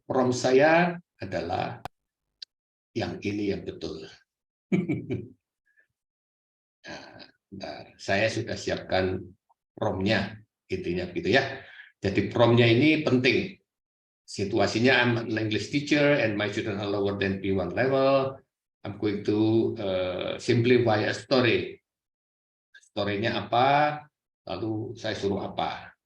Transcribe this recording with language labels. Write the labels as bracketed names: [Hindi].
[Indonesian] Prompt saya adalah yang ini yang betul. Nah, bentar. Saya sudah siapkan promptnya, intinya gitu ya. Jadi promptnya ini penting. [English] Situasinya, I'm an English teacher and my students are lower than B1 level. I'm going to simplify a story. [Indonesian] Story-nya apa, lalu saya suruh apa.